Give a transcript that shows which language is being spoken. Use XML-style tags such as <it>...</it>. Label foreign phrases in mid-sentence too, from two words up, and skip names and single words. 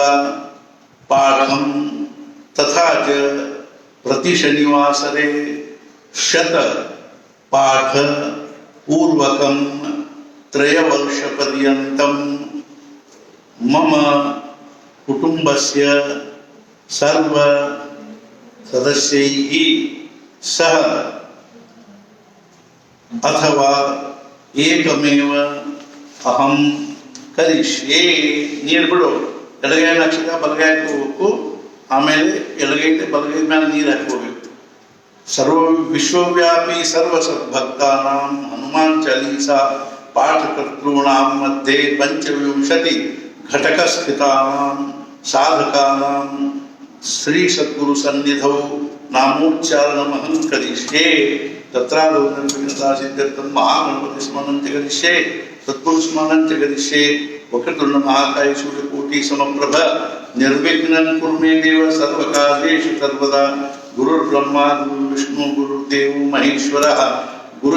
<sa>पाठम तथा च प्रति शनिवासरे शत पाठ पूर्वकम त्रयवर्ष पर्यंतम मम कुटुंबस्य सर्व सदस्यैः सह अथवा एकमेव अहम करिष्ये</sa> <kn>ನೀರು ಬಿಡು ಎಡಗೈ ನಕ್ಷತ್ರ ಬಲಗೈ ಹಾಕಬೇಕು ಆಮೇಲೆ ಎಡಗೈ ಬಲಗೈ ಮೇಲೆ ನೀರು ಹಾಕಬೇಕು</kn> <sa>सर्व विश्वव्यापी सर्व सद्भक्तानां हनुमान चालीसा पाठकर्तॄणां मध्ये 25 घटकस्थितानां साधकानां श्री सद्गुरु सन्निधौ नामोच्चारणमहं करिष्ये तत्रालोकनसिद्ध्यर्थं महागणपति स्मरणं च करिष्ये सद्गुरु स्मरणं च करिष्ये वक्रतुण्ड महाकाय सूर्यकोटि समप्रभ निर्विघ्नं कुरु मे देव सर्वकार्येषु सर्वदा गुरुर्ब्रह्मा गुरुर्विष्णु गुरुर्देव महेश्वरः गुरु</sa>